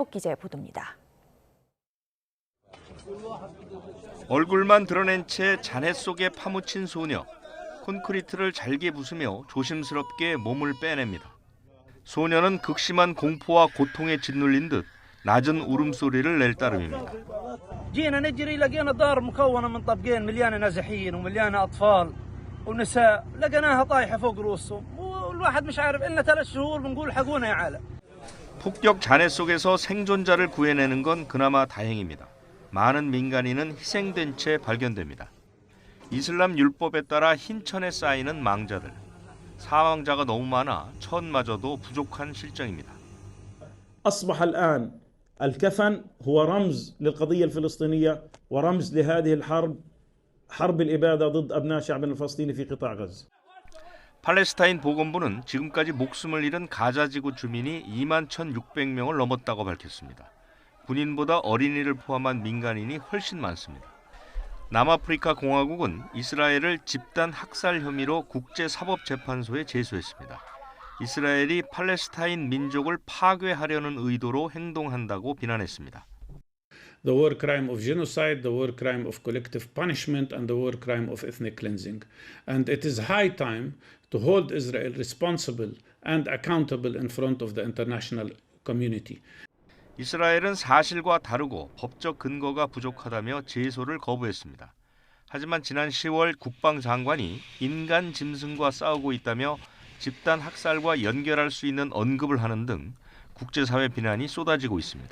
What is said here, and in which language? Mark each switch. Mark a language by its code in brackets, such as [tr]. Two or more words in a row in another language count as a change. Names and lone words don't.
[ko] 류재복 기자의 보도입니다. 얼굴만 드러낸 채 잔해 속에 파묻힌 소녀. 콘크리트를 잘게 부수며 조심스럽게 몸을 빼냅니다. 소녀는 극심한 공포와 고통에 짓눌린 듯 낮은 울음소리를 낼 따름입니다. [ar] جينا نجري لقينا دار مكونة من طبقين مليانة نازحين ومليانة أطفال ونساء لقيناها طايحة فوق رؤوسهم والواحد مش عارف إلنا 3 شهور بنقول حقونا يا عالم. [ko] 폭격 잔해 속에서 생존자를 구해내는 건 그나마 다행입니다. 많은 민간인은 희생된 채 발견됩니다. 이슬람 율법에 따라 흰천에 쌓이는 망자들. 사망자가 너무 많아 천마저도 부족한 실정입니다. [ar] أصبح الآن الكفن هو رمز للقضية الفلسطينية ورمز لهذه الحرب حرب الإبادة ضد أبناء شعبنا الفلسطيني في قطاع غزة. [ko] 팔레스타인 보건부는 지금까지 목숨을 잃은 가자지구 주민이 21,600명을 넘었다고 밝혔습니다. 군인보다 어린이를 포함한 민간인이 훨씬 많습니다. 남아프리카 공화국은 이스라엘을 집단 학살 혐의로 국제사법재판소에 제소했습니다. 이스라엘이 팔레스타인 민족을 파괴하려는 의도로 행동한다고 비난했습니다. [en] The war crime of genocide, the war crime of collective punishment, and the war crime of ethnic cleansing. And it is high time to hold Israel responsible and accountable in front of the international community. [ko] 이스라엘은 사실과 다르고 법적 근거가 부족하다며 제소를 거부했습니다. 하지만 지난 10월 국방장관이 인간 짐승과 싸우고 있다며 집단 학살과 연결할 수 있는 언급을 하는 등 국제사회 비난이 쏟아지고 있습니다.